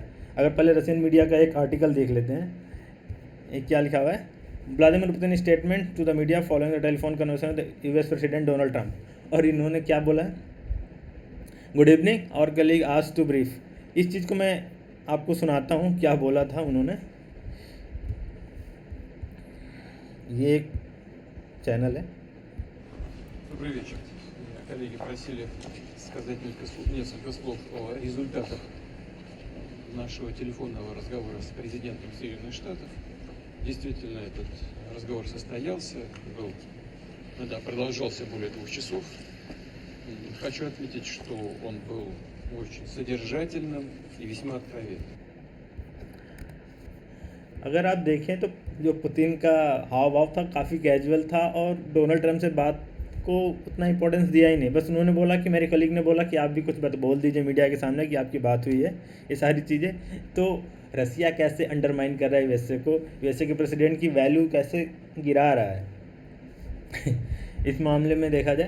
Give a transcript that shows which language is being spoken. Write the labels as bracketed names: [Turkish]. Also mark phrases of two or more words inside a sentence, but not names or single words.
[Hindi] अगर पहले [English] Russian media [Hindi] का एक आर्टिकल देख लेते हैं, एक क्या लिखा हुआ है, [English] Vladimir Putin statement to the media following the telephone conversation with US President Donald Trump. [Hindi] और इन्होंने क्या बोला है, [English] good evening our colleague asked to brief. [Hindi] इस चीज़ को मैं आपको सुनाता हूँ क्या बोला था उन्होंने। ये एक चैनल है। [Russian] Добрый вечер. Меня коллеги просили сказать несколько слов о результатах нашего телефонного разговора с президентом Соединенных Штатов. Действительно, этот разговор состоялся, продолжался более 2 часов. Хочу отметить, что он был очень содержательным и весьма откровенным. [Hindi] अगर आप देखें तो जो पुतिन का हाव भाव था काफ़ी कैजुअल था और डोनाल्ड ट्रंप से बात को उतना इंपॉर्टेंस दिया ही नहीं। बस उन्होंने बोला कि मेरे कलीग ने बोला कि आप भी कुछ बोल दीजिए मीडिया के सामने कि आपकी बात हुई है, ये सारी चीज़ें। तो रसिया कैसे अंडरमाइन कर रहा है यूएसए को, यूएसए के प्रेसिडेंट की वैल्यू कैसे गिरा रहा है इस मामले में देखा जाए।